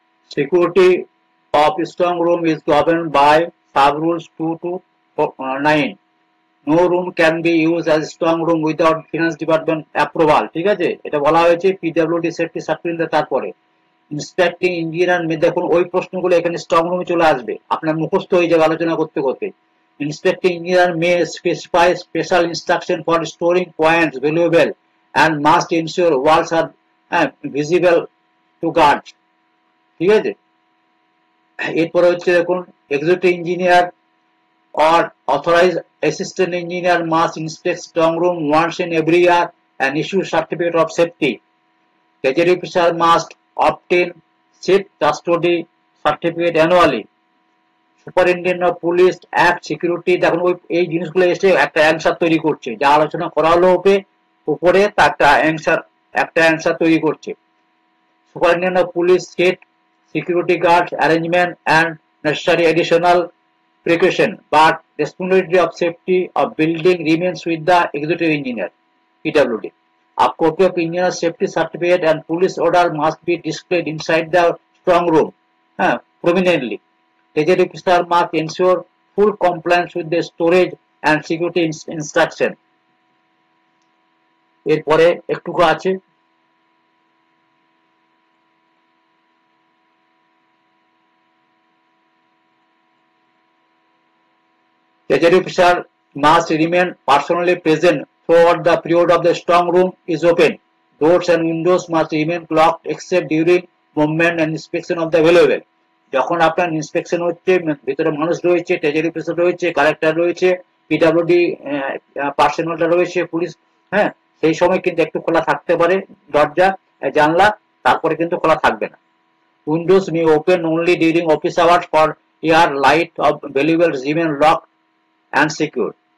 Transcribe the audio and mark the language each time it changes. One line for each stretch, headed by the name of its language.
English: Security of strong room is governed by sub rules 229. No room can be used as strong room without finance department approval,
Bangla: ঠিক আছে? এটা বলা হয়েছে PWD safety certificate. তারপরে inspecting engineer, দেখুন ওই প্রশ্নগুলো এখানে স্ট্রং রুমে চলে আসবে, আপনার মুখস্থ হয়ে যাবে আলোচনা করতে করতে।
English: inspecting engineer may specify special instruction for storing points valuable and must ensure walls are visible to guard,
Bangla: ঠিক আছে? এরপরে হচ্ছে দেখুন
English: Executive engineer or authorized assistant engineer must inspect strong room once in every year and issue certificate of safety. Treasury officer must obtain safe custody certificate annually. Superintendent of police act security,
Bangla: দেখুন ওই এই জিনিসগুলো এসে একটা answer তৈরি করছে, যা আলোচনা করা হলো উপরে তা একটা অ্যান্সার তৈরি করছে।
English: Superintendent of Police set security guards arrangement and necessary additional precaution, but responsibility of safety of building remains with the executive engineer (PWD). A copy of engineer safety certificate and police order must be displayed inside the strong room prominently. Treasury officer must ensure full compliance with the storage and security instruction.
Bangla: এরপরে একটুকু আছে,
English: Treasury officer must remain personally present throughout the period of the strong room is open. Doors and windows must remain locked except during movement and inspection of the available.
Bangla: যখন আপনার inspection হচ্ছে, ভিতরে মানুষ রয়েছে, treasury officer রয়েছে, collector রয়েছে, PWD পার্সোনালটা রয়েছে, police, সেই সময় কিন্তু একটু খোলা থাকতে পারে দরজা জানলা, তারপরে কিন্তু খোলা থাকবে না।
English: Windows may open only during office hours for air light of valuable remain lock and secure.